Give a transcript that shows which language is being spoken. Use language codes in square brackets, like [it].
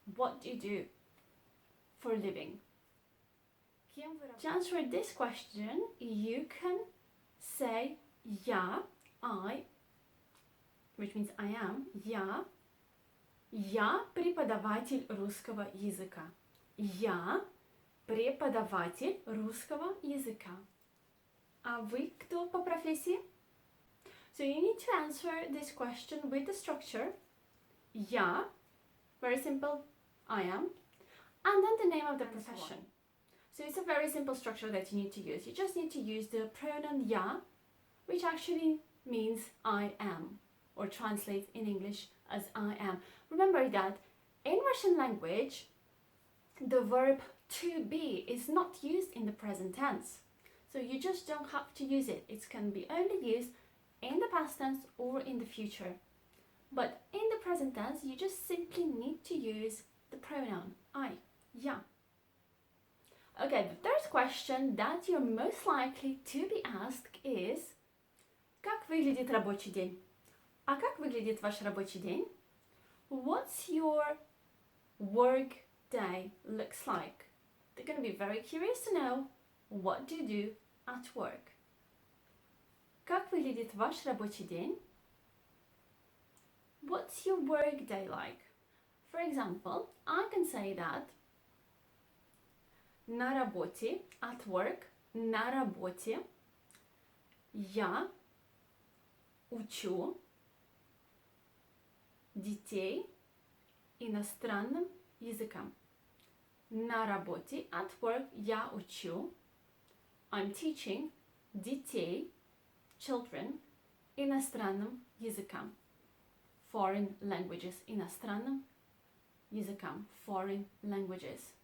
[en] What do you do for a living? To answer this question, you can say я, I, which means I am, [ru] я преподаватель русского языка. Я преподаватель русского языка. А вы кто по профессии? [en] So you need to answer this question with the structure я, very simple, I am, and then the name of the profession. So it's a very simple structure that you need to use. You just need to use the pronoun я, which actually means I am, or translates in English as I am. Remember that in Russian language, the verb to be is not used in the present tense. So you just don't have to use it. It can be only used in the past tense or in the future. But in the present tense, you just simply need to use the pronoun I, я. Okay, the third question that you're most likely to be asked is [ru] как выглядит рабочий день? А как выглядит ваш рабочий день? [en] What's your work day looks like? They're going to be very curious to know what do you do at work. [ru] Как выглядит ваш рабочий день? [en] What's your work day like? For example, I can say that [ru] на работе, [en] at work, [ru] на работе, я учу детей иностранным языкам. На работе, [en] at work, [ru] я учу, [en] I'm teaching [ru] детей, [en] children, [ru] иностранным языкам. [en] foreign languages, [ru] иностранным языкам, [en] foreign languages.